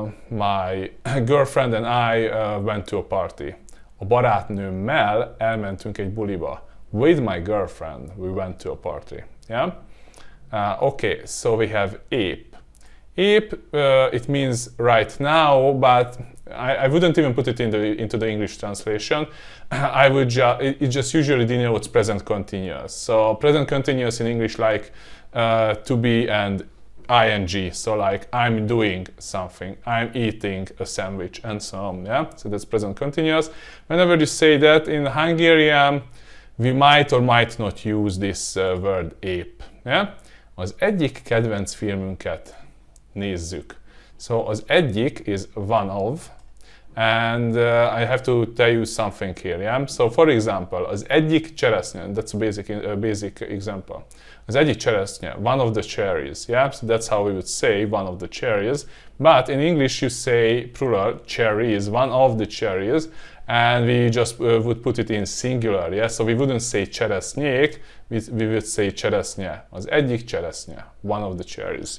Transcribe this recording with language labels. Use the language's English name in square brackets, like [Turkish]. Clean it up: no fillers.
[English] My girlfriend and I went to a party. [Hungarian] A barátnőmmel elmentünk egy buliba. [English] With my girlfriend, we went to a party. Yeah. Okay, so we have épp. Épp, it means right now, but I wouldn't even put it into the English translation. I would it just usually denotes present continuous. So present continuous in English, like to be and ing, so like I'm doing something, I'm eating a sandwich, and so on. Yeah, so that's present continuous. Whenever you say that in Hungarian, we might or might not use this word épp. Yeah? [Hungarian] Az egyik kedvenc filmünket nézzük. [English] So az egyik is one of, and I have to tell you something here. Yeah? So for example, [Hungarian] az egyik cseresznye, [English] that's a basic example. [Hungarian] Az egyik cseresznye, [English] one of the cherries. Yeah? So that's how we would say one of the cherries. But in English you say plural, cherries, one of the cherries, and we just would put it in singular. Yeah? So we wouldn't say cseresznyék, we would say cseresznye. [Hungarian] Az egyik cseresznye, [English] one of the cherries.